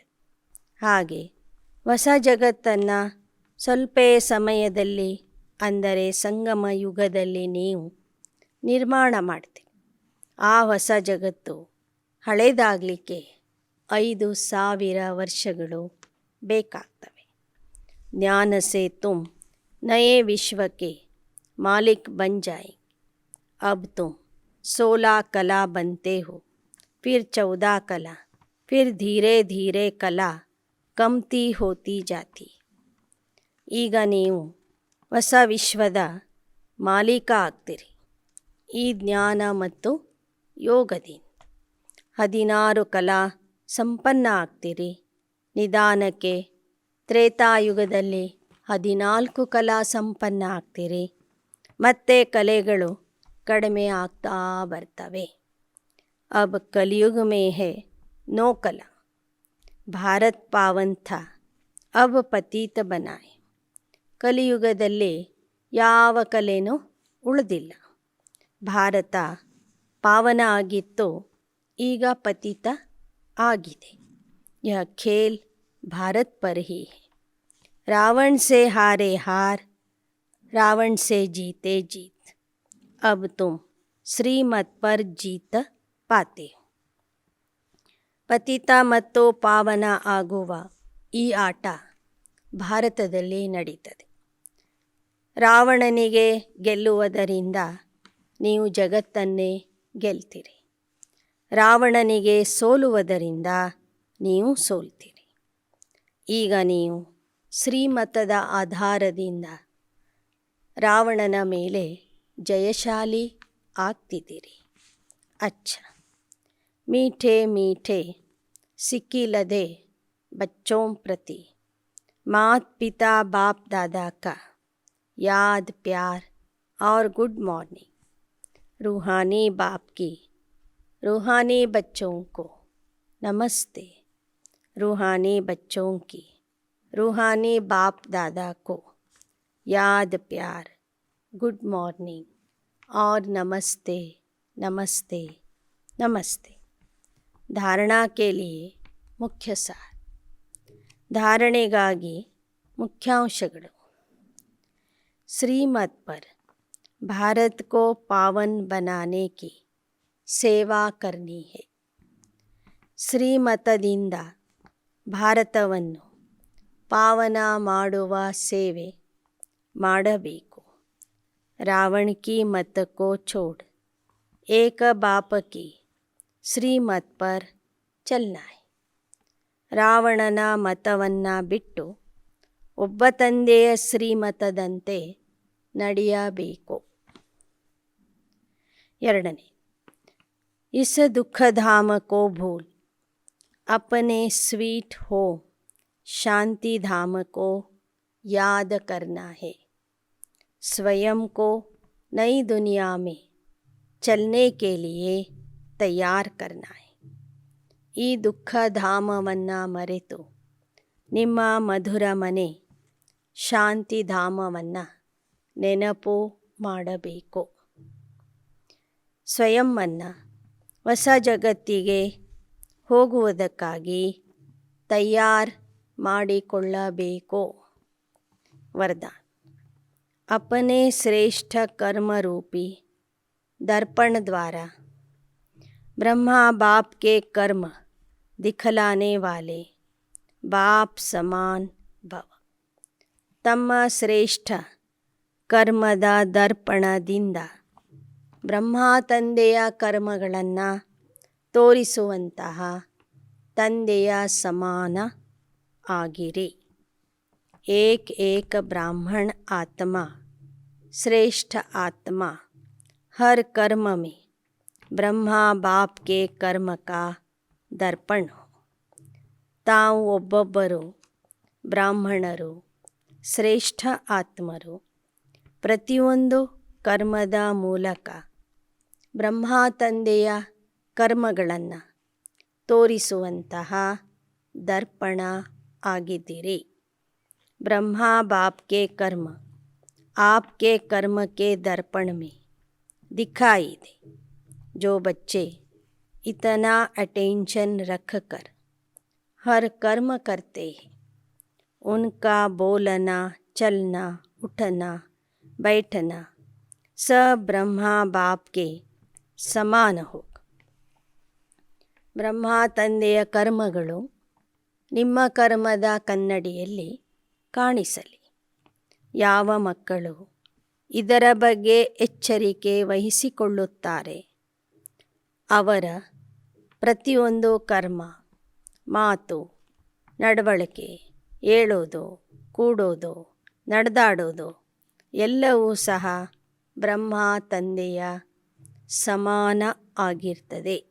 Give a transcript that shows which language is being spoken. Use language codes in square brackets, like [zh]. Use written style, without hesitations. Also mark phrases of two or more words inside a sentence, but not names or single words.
[kn] ಹಾಗೆ ಹೊಸ ಜಗತ್ತನ್ನು ಸ್ವಲ್ಪ ಸಮಯದಲ್ಲಿ ಅಂದರೆ ಸಂಗಮ ಯುಗದಲ್ಲಿ ನೀವು ನಿರ್ಮಾಣ ಮಾಡ್ತೀರಿ. ಆ ಹೊಸ ಜಗತ್ತು ಹಳೇದಾಗಲಿಕ್ಕೆ 5000 ವರ್ಷಗಳು ಬೇಕಾಗ್ತವೆ. [hi] ज्ञान से तुम नये विश्वक्के मालिक बन जायेंगे. अब तुम 16 कला बनते हो, फिर 14 कला, फिर धीरे धीरे कला कमती होती जाती. [kn] ಈಗ ನೀವು ಹೊಸ ವಿಶ್ವದ ಮಾಲೀಕ ಆಗ್ತೀರಿ ಈ ಜ್ಞಾನ ಮತ್ತು ಯೋಗದಿಂದ. 16 ಕಲಾ ಸಂಪನ್ನ ಆಗ್ತೀರಿ. ನಿಧಾನಕ್ಕೆ ತ್ರೇತಾಯುಗದಲ್ಲಿ 14 ಕಲಾ ಸಂಪನ್ನ ಆಗ್ತೀರಿ. ಮತ್ತೆ ಕಲೆಗಳು ಕಡಿಮೆ ಆಗ್ತಾ ಬರ್ತವೆ. [hi] अब कलयुग में है 9 कला. भारत पावन था, अब पतित बनाय. [kn] ಕಲಿಯುಗದಲ್ಲಿ ಯಾವ ಕಲೆನೂ ಉಳಿದಿಲ್ಲ. ಭಾರತ ಪಾವನ ಆಗಿತ್ತು, ಈಗ ಪತಿತ ಆಗಿದೆ. [hi] यह खेल भारत पर ही है. रावण से हारे हार, रावण से जीते जीत. अब तुम श्रीमत पर जीत पाते हो. [kn] ಪತಿತ ಮತ್ತು ಪಾವನ ಆಗುವ ಈ ಆಟ ಭಾರತದಲ್ಲಿ ನಡೀತದೆ. ರಾವಣನಿಗೆ ಗೆಲ್ಲುವುದರಿಂದ ನೀವು ಜಗತ್ತನ್ನೇ ಗೆಲ್ತೀರಿ. ರಾವಣನಿಗೆ ಸೋಲುವುದರಿಂದ ನೀವು ಸೋಲ್ತೀರಿ. ಈಗ ನೀವು ಶ್ರೀಮತದ ಆಧಾರದಿಂದ ರಾವಣನ ಮೇಲೆ ಜಯಶಾಲಿ ಆಗ್ತಿದ್ದೀರಿ. [hi] ಅಚ್ಚ मीठे मीठे सिक्की लदे बच्चों प्रति मात पिता बाप दादा का याद प्यार और [en] good morning. [hi] रूहानी बाप की रूहानी बच्चों को नमस्ते. रूहानी बच्चों की रूहानी बाप दादा को याद प्यार [en] good morning [hi] और नमस्ते नमस्ते नमस्ते. धारणा के लिए मुख्य सार. [kn] ಧಾರಣೆಗಾಗಿ ಮುಖ್ಯಾಂಶಗಳು. [hi] श्रीमत पर भारत को पावन बनाने की सेवा करनी है. [kn] ಶ್ರೀಮತದಿಂದ ಭಾರತವನ್ನು ಪಾವನ ಮಾಡುವ ಸೇವೆ ಮಾಡಬೇಕು. [hi] रावण की मत को छोड़ एक बाप की श्रीमत पर चलना है. [kn] ರಾವಣನ ಮತವನ್ನು ಬಿಟ್ಟು ಒಬ್ಬ ತಂದೆಯ ಶ್ರೀಮತದಂತೆ ನಡೆಯಬೇಕು. [hi] ಎರಡನೇ, इस दुःखधाम को भूल अपने [en] sweet home [hi] शांति धाम को याद करना है. स्वयं को नई दुनिया में चलने के लिए तैयार करना है. [kn] ಈ ದುಃಖಧಾಮವನ್ನು ಮರೆತು ನಿಮ್ಮ ಮಧುರ ಮನೆ ಶಾಂತಿಧಾಮವನ್ನು ನೆನಪು ಮಾಡಬೇಕು. ಸ್ವಯಂವನ್ನು ಹೊಸ ಜಗತ್ತಿಗೆ ಹೋಗುವುದಕ್ಕಾಗಿ ತಯಾರು ಮಾಡಿಕೊಳ್ಳಬೇಕು. [hi] वरदान. अपने श्रेष्ठ कर्म रूपी दर्पण द्वारा ब्रह्मा बाप के कर्म दिखलाने वाले बाप समान भव. [kn] ತಮ್ಮ ಶ್ರೇಷ್ಠ ಕರ್ಮದ ದರ್ಪಣದಿಂದ ಬ್ರಹ್ಮ ತಂದೆಯ ಕರ್ಮಗಳನ್ನು ತೋರಿಸುವಂತಹ ತಂದೆಯ ಸಮಾನ ಆಗಿರಿ. [hi] एक एक ब्राह्मण आत्मा श्रेष्ठ आत्मा हर कर्म में ब्रह्मा बाप के कर्म का दर्पण हो. [kn] ತಾವು ಒಬ್ಬೊಬ್ಬರು ಬ್ರಾಹ್ಮಣರು, ಶ್ರೇಷ್ಠ ಆತ್ಮರು. ಪ್ರತಿಯೊಂದು ಕರ್ಮದ ಮೂಲಕ ಬ್ರಹ್ಮ ತಂದೆಯ ಕರ್ಮಗಳನ್ನು ತೋರಿಸುವಂತಹ ದರ್ಪಣ ಆಗಿದ್ದೀರಿ. [hi] ब्रह्मा बाप के कर्म आपके कर्म के दर्पण में दिखाई दे. जो बच्चे इतना अटेंशन रखकर हर कर्म करते हैं, उनका बोलना, चलना, उठना, बैठना स ब्रह्मा बाप के समान होग. [kn] ಬ್ರಹ್ಮ ತಂದೆಯ ಕರ್ಮಗಳು ನಿಮ್ಮ ಕರ್ಮದ ಕನ್ನಡಿಯಲ್ಲಿ ಕಾಣಿಸಲಿ. ಯಾವ ಮಕ್ಕಳು ಇದರ ಬಗ್ಗೆ ಎಚ್ಚರಿಕೆ ವಹಿಸಿಕೊಳ್ಳುತ್ತಾರೆ ಅವರ ಪ್ರತಿಯೊಂದು ಕರ್ಮ, ಮಾತು, ನಡವಳಿಕೆ, ಏಳೋದು, ಕೂಡೋದು, ನಡೆದಾಡೋದು ಎಲ್ಲವೂ ಸಹ ಬ್ರಹ್ಮ ತಂದೆಯ ಸಮಾನ ಆಗಿರ್ತದೆ.